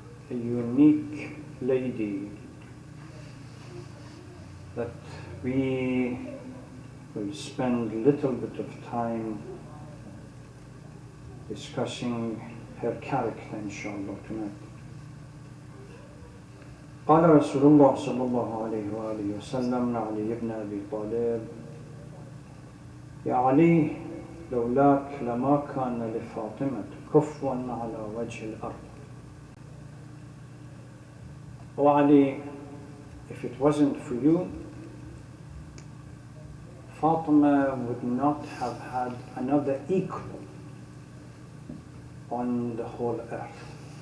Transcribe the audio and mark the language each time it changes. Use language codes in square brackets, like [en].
[en] A unique lady that we will spend a little bit of time discussing her character inshallah tonight. [ar] قال رسول الله صلى الله عليه وآله وسلم لعلي بن أبي طالب يا علي لولاك لما كان لفاطمة كفوا على وجه الأرض. [en] Oh Ali, if it wasn't for you, Fatima would not have had another equal on the whole earth.